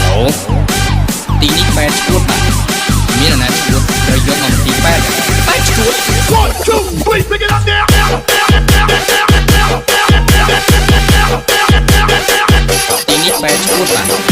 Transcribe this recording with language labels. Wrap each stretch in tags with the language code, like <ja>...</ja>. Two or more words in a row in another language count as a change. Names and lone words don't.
<km>ឡូទីនេះបែរឈួតបាទមានអាណាឈួតត្រូវយកមកទីបែរឈួត</km> <en>1 2 3 pick it up now</en> <km>ទីនេះបែរឈួតបាទ</km>